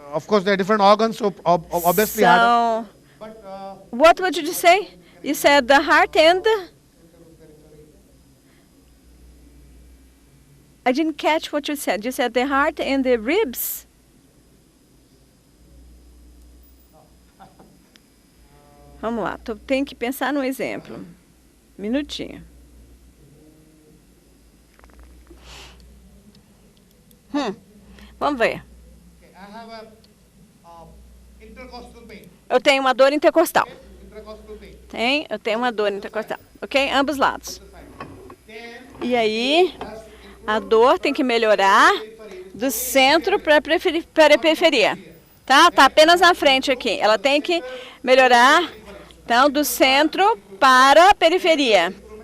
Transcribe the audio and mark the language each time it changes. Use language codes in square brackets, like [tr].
[en] of course, there are different organs, so obviously heart. [pt] são... [en] What would you say? You said the heart and... I didn't catch what you said. You said the heart and the ribs? [pt] Vamos lá, tem que pensar num exemplo. Minutinho. Vamos ver. [en] I have a intercostal pain. [pt] Eu tenho uma dor intercostal. [en] Intercostal pain. [pt] Eu tenho uma dor intercostal. Ok? Ambos lados. E aí, a dor tem que melhorar do centro para a periferia. Tá? Tá apenas na frente aqui. Ela tem que melhorar, então, do centro para a periferia.